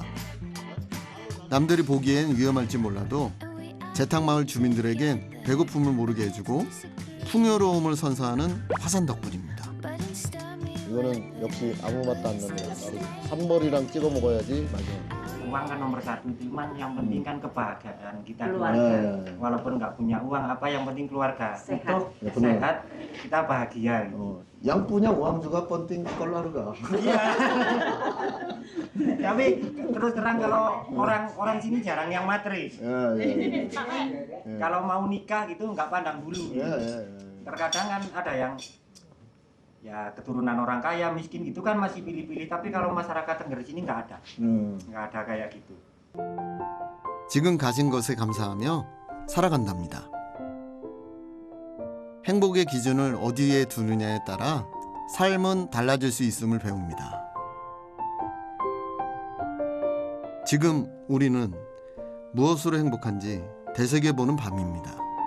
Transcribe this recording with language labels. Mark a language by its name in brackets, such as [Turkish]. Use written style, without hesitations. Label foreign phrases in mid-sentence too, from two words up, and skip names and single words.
[Korean] 남들이 보기엔 위험할지 몰라도 재탕마을 주민들에겐 배고픔을 모르게 해주고 풍요로움을 선사하는 화산 덕분입니다. 이거는 역시 아무 맛도 안 나네요. 산머리랑 찍어 먹어야지 맛있어. [Indonesian] Uang kan nomor 1, cuman yang penting kan kebahagiaan kita keluarga. Walaupun nggak punya uang, apa yang penting keluarga utuh, sehat, kita bahagia. Yang punya uang juga penting keluarga. Iya. Tapi terus terang kalau orang sini jarang yang materi. Kalau mau nikah gitu nggak pandang bulu. Terkadang kan ada yang ya keturunan orang kaya miskin gitu kan masih pilih-pilih, tapi kalau masyarakat Tengger sini nggak ada kayak gitu. [Korean] 지금 가진 것에 감사하며 살아간답니다. 행복의 기준을 어디에 두느냐에 따라 삶은 달라질 수 있음을 배웁니다. 지금 우리는 무엇으로 행복한지 되새겨보는 밤입니다.